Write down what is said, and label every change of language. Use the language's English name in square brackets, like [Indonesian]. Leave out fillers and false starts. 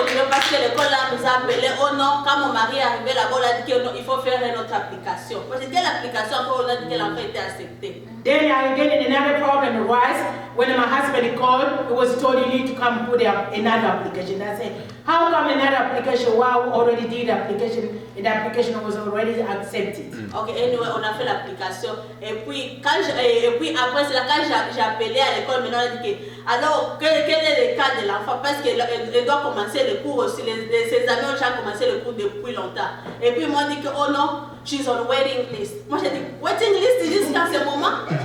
[French] Parce que l'école là nous a appelé, oh non, quand mon mari est arrivé là-bas, on a dit qu'il faut faire une autre application. Parce que quelle application, on a dit que l'enfant était accepté. [English] Then again, another problem arose when my husband called. It was told you need to come put another application. I said, how come another application? Wow, we already did the application, and the application was already accepted. Ok, anyway, [French] on a fait l'application. Et puis après cela, quand j'ai appelé à l'école, maintenant on a dit que alors quel est le cas de l'enfant parce qu'elle doit commencer le cours aussi. Ses amis ont déjà commencé le cours depuis longtemps. Et puis ils m'ont dit que oh non, [English] she's on waiting list. [French] Moi j'ai dit waiting list jusqu'à ce moment.